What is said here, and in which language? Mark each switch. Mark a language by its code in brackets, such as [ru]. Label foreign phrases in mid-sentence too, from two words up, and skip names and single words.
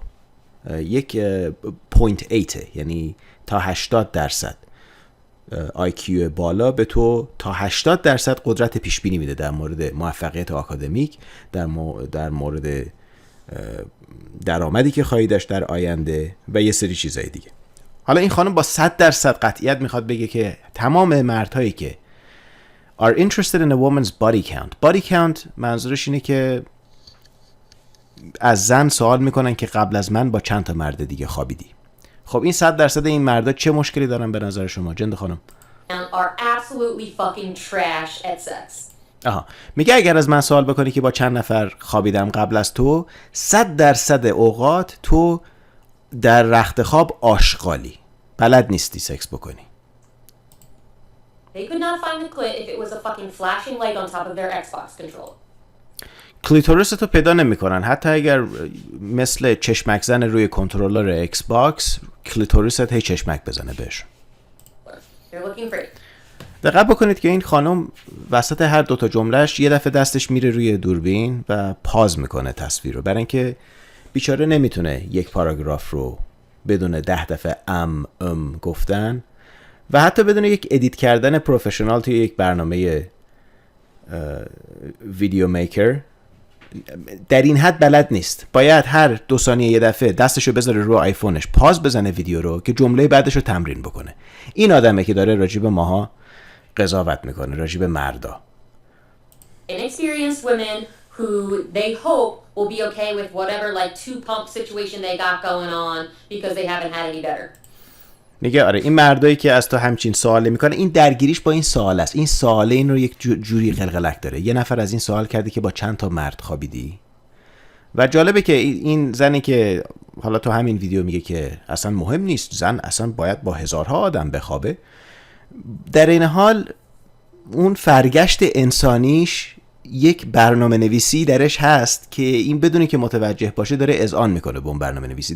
[fa] یک 0.8، یعنی تا 80% IQ بالا به تو تا 80% قدرت پیشبینی میده در مورد موفقیت آکادمیک، در مورد درآمدی که خواهی داشت در آینده و یه سری چیزای دیگه. حالا این خانم با 100% قطعیت میخواد بگه که تمام مردهایی که [en] are interested in a woman's body count [fa] منظورش اینه که از زن سوال میکنن که قبل از من با چند تا مرد دیگه خوابیدی. خب این 100% این مردا چه مشکلی دارن به نظر شما جنده خانم؟ [en] Are absolutely fucking trash at sex. [fa] میگه اگر از من سوال بکنی که با چند نفر خوابیدم قبل از تو، 100% اوقات تو در رخت خواب آشغالی، بلد نیستی سکس بکنی. [en] They could not find the clit if it was a fucking flashing light on top of their Xbox controller. [fa] کلیتوریس تو پیدا نمیکنن حتی اگر مثل چشمک زن روی کنترلر ایکس باکس کلیتوریست هی چشمک بزنه بهش. [en] They're looking for it. [fa] دقت بکنید که این خانم وسط هر دوتا جملهش یه دفعه دستش میره روی دوربین و پاز میکنه تصویر رو، برای اینکه بیچاره نمیتونه یک پاراگراف رو بدون 10 دفعه گفتن و حتی بدون یک ادیت کردن پروفشنال توی یک برنامه ویدیو میکر در این حد بلد نیست. باید هر 2 ثانیه یه دفعه دستشو بذاره رو آیفونش پاز بزنه ویدیو رو که جمله بعدش رو تمرین بکنه. این آدمه که داره راجب ماها قضاوت میکنه، راجب مردا. [en] Inexperienced women who they hope will be okay with whatever like 2-pump situation they got going on because they haven't had any better. [fa] میگه آره این مردایی که از تو همچین سواله میکنه، این درگیریش با این سوال است. این سواله این رو یک جوری قلقلک داره. یه نفر از این سوال کرده که با چند تا مرد خوابیدی؟ و جالبه که این زنی که حالا تو همین ویدیو میگه که اصلا مهم نیست، زن اصلا باید با هزارها آدم بخوابه، در این حال اون فرگشت انسانیش یک برنامه نویسی درش هست که این بدونی که متوجه باشه داره اذعان میکنه به اون برنامه نویسی.